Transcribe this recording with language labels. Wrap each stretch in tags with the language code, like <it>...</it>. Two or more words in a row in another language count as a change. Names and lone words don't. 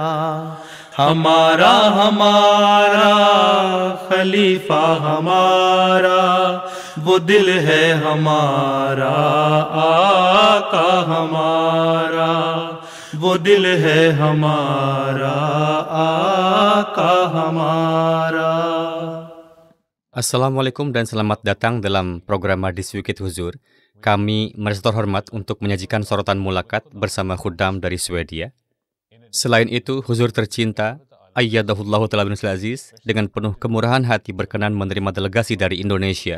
<ur>ہمارا ہمارا خلیفہ ہمارا، وہ دل ہے ہمارا، آقا ہمارا، وہ دل ہے ہمارا، آقا ہمارا.</ur> <id>Assalamualaikum dan selamat datang dalam program Hadis Wikit Huzur. Kami merasa terhormat untuk menyajikan sorotan mulakat bersama Khuddam dari Swedia. Selain itu, Huzur tercinta, Ayyadahullahu Ta'ala bin Aziz, dengan penuh kemurahan hati berkenan menerima delegasi dari Indonesia.</id>